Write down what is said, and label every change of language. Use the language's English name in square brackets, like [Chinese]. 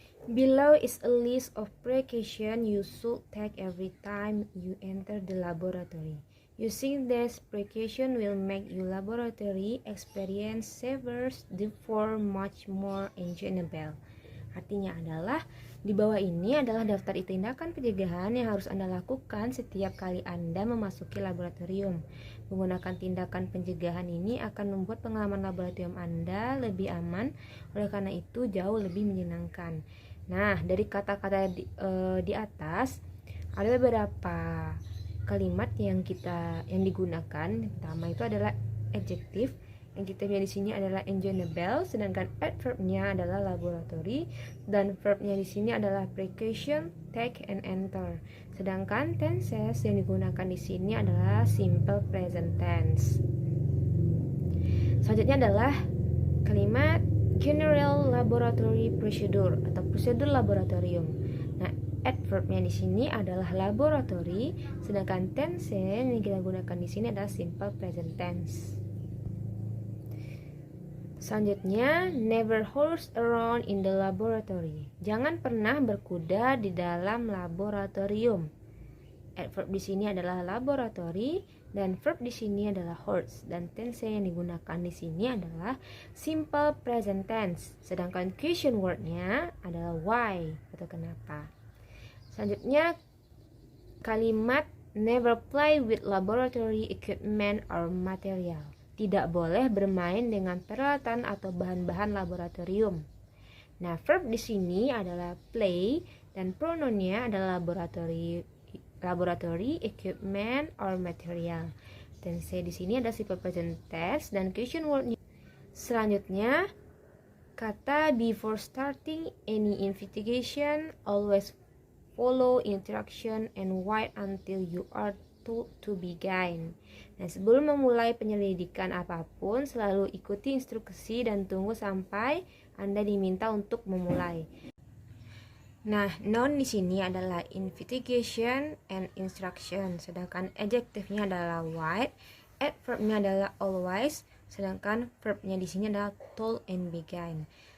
[English] Below is a list of precautions you should take every time you enter the laboratory. Using this precaution will make your laboratory experience safer, therefore much more enjoyable. [Indonesian] Artinya adalah, di bawah ini adalah daftar tindakan pencegahan yang harus Anda lakukan setiap kali Anda memasuki laboratorium. Menggunakan tindakan pencegahan ini akan membuat pengalaman laboratorium Anda lebih aman, oleh karena itu jauh lebih menyenangkan. Nah, dari kata-kata di atas ada beberapa kalimat yang digunakan. Yang pertama itu adalah adjective. Yang kita lihat di sini adalah enjoyable, sedangkan adverb-nya adalah laboratory dan verb-nya di sini adalah precaution, take and enter. Sedangkan tenses yang digunakan di sini adalah simple present tense. Selanjutnya adalah kalimat general laboratory procedure atau prosedur laboratorium. Nah, adverb-nya di sini adalah laboratory, sedangkan tense yang kita gunakan di sini adalah simple present tense. Selanjutnya, [English] never horse around in the laboratory. [Indonesian] Jangan pernah berkuda di dalam laboratorium. Adverb di sini adalah laboratory dan verb di sini adalah horse, dan tense yang digunakan di sini adalah simple present tense. Sedangkan question word-nya adalah why atau kenapa. Selanjutnya, kalimat [English] never play with laboratory equipment or material. [Indonesian] Tidak boleh bermain dengan peralatan atau bahan-bahan laboratorium. Nah, verb di sini adalah play dan pronounnya adalah [English] laboratory equipment or material. [Indonesian] Tense di sini ada simple present tense dan question word-nya. Selanjutnya, kata [English] before starting any investigation always follow instruction and wait until you are told to begin. [Indonesian] Nah, sebelum memulai penyelidikan apapun, selalu ikuti instruksi dan tunggu sampai Anda diminta untuk memulai. Nah, noun di sini adalah [English] investigation and instruction, [Indonesian] sedangkan adjective-nya adalah wait, adverb-nya adalah always, sedangkan verb-nya di sini adalah told and begin.